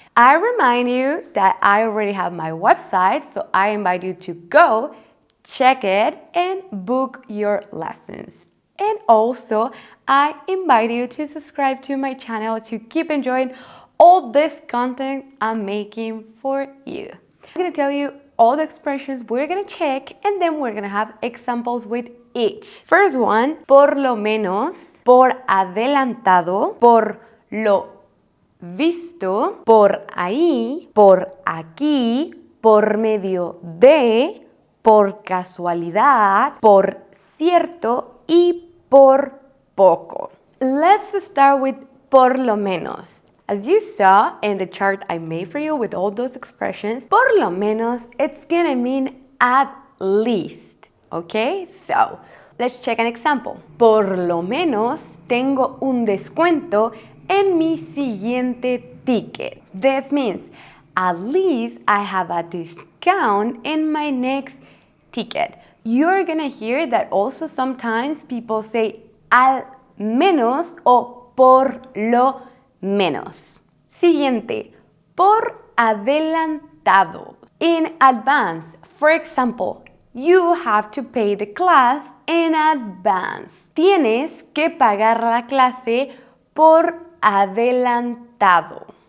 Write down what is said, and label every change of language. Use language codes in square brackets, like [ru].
[en] I remind you that I already have my website, so I invite you to go, check it, and book your lessons. And also, I invite you to subscribe to my channel to keep enjoying all this content I'm making for you. I'm gonna tell you all the expressions we're gonna check, and then we're gonna have examples with each. First one, [es] por lo menos, por adelantado, por lo visto, por ahí, por aquí, por medio de, por casualidad, por cierto y por poco. [en] Let's start with por lo menos. As you saw in the chart I made for you with all those expressions, por lo menos, it's gonna mean at least, okay? So, let's check an example. [es] Por lo menos, tengo un descuento en mi siguiente ticket. [en] This means, at least I have a discount in my next ticket. You're gonna hear that also sometimes people say [es] al menos o por lo menos. Siguiente, por adelantado. [en] In advance. For example, you have to pay the class in advance. [es] Tienes que pagar la clase por adelantado.